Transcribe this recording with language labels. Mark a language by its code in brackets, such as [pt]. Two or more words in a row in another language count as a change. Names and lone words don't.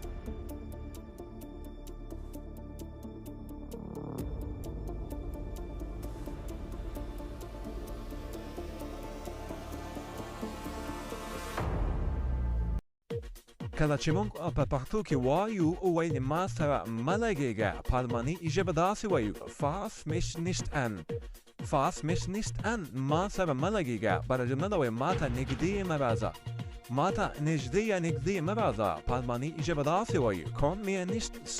[ps] کله چې موږ په پښتو کې وایو وایي ما سره مه لګېږه په الماني ژبه داسې وایو [de] fass mich nicht an [ps] ما سره مه لګېږه بله جمله ده وایي ما ته نږدې مه راځه ما ته نږدې مه راځه په الماني ژبه داسې وایو [de] komm mir nicht